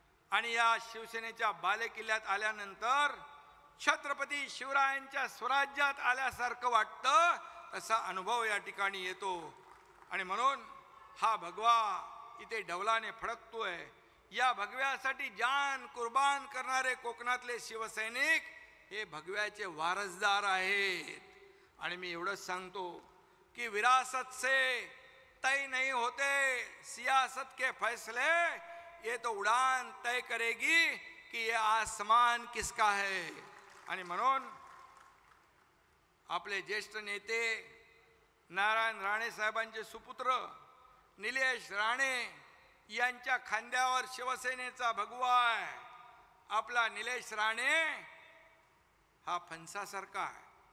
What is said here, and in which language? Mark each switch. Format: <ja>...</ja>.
<mr>आणि या शिवसेनेच्या बालेकिल्ल्यात आल्यानंतर छत्रपती शिवरायांच्या स्वराज्यात आल्यासारखं वाटतं, तसा अनुभव या ठिकाणी येतो. आणि म्हणून हा भगवा इथे डौलाने फडकतोय. या भगव्यासाठी जान कुर्बान करणारे कोकणातले शिवसैनिक हे भगव्याचे वारसदार आहेत. आणि मी एवढंच सांगतो कि</mr> <hi>विरासत से तय नहीं होते सियासत के फैसले, ये तो उड़ान तय करेगी कि ये आसमान किसका है.</hi> <mr>आणि म्हणून आपले ज्येष्ठ नेते नारायण राणे साहेबांचे सुपुत्र निलेश राणे यांच्या खांद्यावर शिवसेनेचा भगवा आहे. आपला निलेश राणे हा फणसासारखा आहे.</mr>